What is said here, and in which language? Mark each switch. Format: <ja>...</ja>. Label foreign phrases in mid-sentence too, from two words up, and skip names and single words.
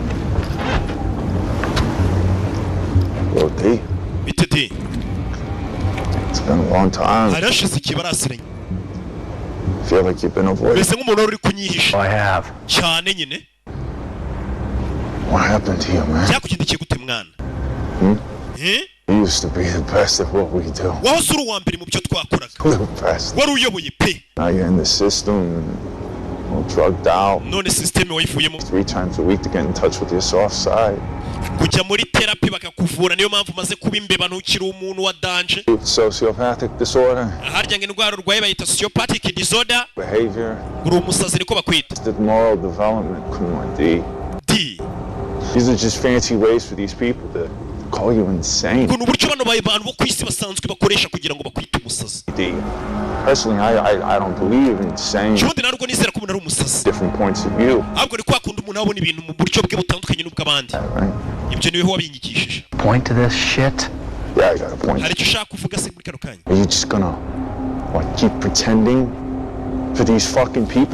<en>Well, D.</en> <rw>Bite D.</rw> <en>It's been a long time.</en> <rw>Harashize ikibarasiranye.</rw> <en>Feel like you've been avoiding.</en> <rw>Mbese nk'umuntu uri kunyihisha.</rw> <en>I have.</en> <rw>Cyane nyine.</rw> <en>What happened to you, man?</en> <rw>Cyakugendekiye gute mwana?</rw> <en>You used to be the best at what we do.</en> <rw>Wahoze uri uwa mbere mu byo twakoraga.</rw> <en>The best.</en> <rw>Wari uyoboye pe.</rw> <en>Now you're in the system and all drugged out.</en> <rw>None system wayivuyemo.</rw> <en>3 times a week to get in touch with your soft side.</en> <rw>Kujya muri therapy bakakuvura niyo mpamvu maze kuba imbeba ntukiri umuntu wa danger.</rw> <en>Sociopathic disorder.</en> <rw>Harya ngo indwara urwaye bayita</rw> <en>sociopathic disorder. Behavior.</en> <rw>Uri umusazi niko bakwita.</rw> <en>Moral development. Come on, D. D. These are just fancy ways for these people to call you insane.</en> <rw>Kuno buryo bano bantu bo kwisi basanzwe bakoresha kugira ngo bakwite umusazi.</rw> <en>D. Personally, I don't believe in saying different points of view. Point to this shit? Yeah, I got a point. Are you just gonna keep pretending for these fucking people?</en>